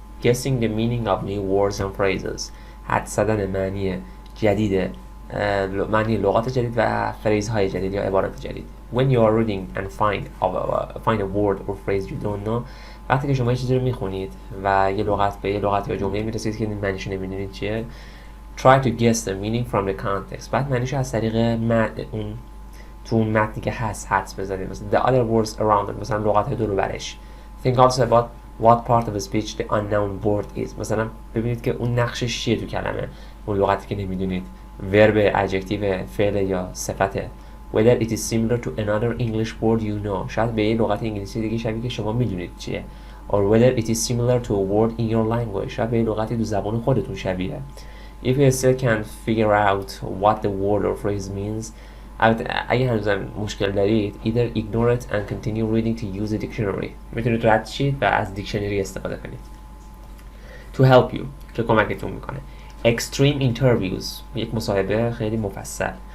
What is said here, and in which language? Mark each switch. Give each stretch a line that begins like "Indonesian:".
English: Guessing the meaning of new words and phrases.
Persian: حدس زدن معنی جدید، معنی لغات جدید و فریزهای جدید یا عبارات جدید.
English: When you are reading and find a word or phrase you don't know.
Persian: وقتی که شما یه چیزی رو میخونید و یه لغت یا جمله میرسید که معنیش نمیدونید چیه،
English: try to guess the meaning from the context.
Persian: بعد معنیشو از طریق اون تو متنی که هست حدس بزنید. مثلا
English: the other words around it،
Persian: مثلا لغات دور و برش.
English: Think also about what part of a speech the unknown word is.
Persian: مثلا ببینید که اون نقشش چیه تو کلمه، اون لغتی که نمیدونید، ورب، ادجکتیو، فعل یا صفته.
English: Whether it is similar to another English word you know.
Persian: شاید به یه لغت انگلیسی دیگه شبیه که شما میدونید چیه.
English: Or whether it is similar to a word in your language.
Persian: شاید به یه لغتی تو زبان خودتون شبیه.
English: If you still can't figure out what the word or phrase means,
Persian: اگه هنوزم مشکل دارید،
English: either ignore it and continue reading to use a dictionary.
Persian: میتونید رد شید و از دیکشنری استفاده کنید.
English: To help you،
Persian: که کمکتون میکنه.
English: Extreme interviews،
Persian: یک مصاحبه خیلی مفصل.